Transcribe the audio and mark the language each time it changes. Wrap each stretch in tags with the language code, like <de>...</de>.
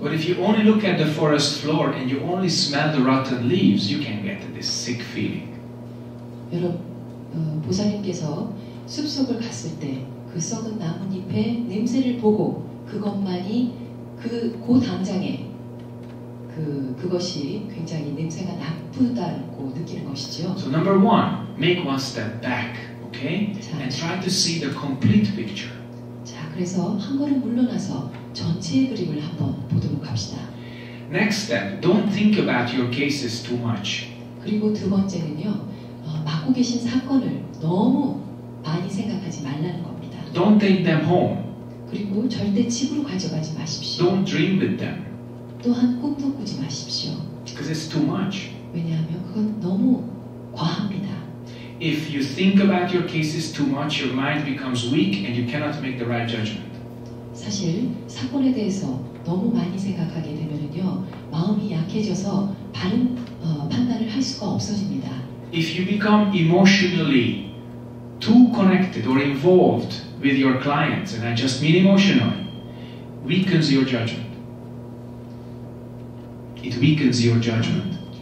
<en>But if you only look at the forest floor and you only smell the rotten leaves, you can get this sick feeling.</en> <ko>여러분, 보살님께서 숲속을 갔을 때 그 썩은 나뭇잎의 냄새를 보고 그것만이 그 당장에 그것이 굉장히 냄새가 나쁘다고 느끼는 것이죠.</ko> <en>So number 1, make one step back, okay? And try to see the complete picture.</en> <ko>자, 그래서 한 걸음 물러나서 전체의 그림을 한번 보도록 합시다.</ko> <en>Next step, don't think about your cases too much.</en> <ko>그리고 두 번째는요, 맡고 계신 사건을 너무 많이 생각하지 말라는 겁니다.</ko> <en>Don't take them home.</en> <ko>그리고 절대 집으로 가져가지 마십시오.</ko> <en>Don't dream with them</en> <ko>또한 꿈도 꾸지 마십시오.</ko> <en>because it's too much.</en> <ko>왜냐하면 그건 너무 과합니다.</ko> <en>If you think about your cases too much, your mind becomes weak and you cannot make the right judgment.</en> <ko>사실 사건에 대해서 너무 많이 생각하게 되면요 마음이 약해져서 바른 판단을 할 수가 없어집니다.</ko> <en>If you become emotionally too connected or involved with your clients, and I just mean emotionally, weakens your judgment. It weakens your judgment.</en>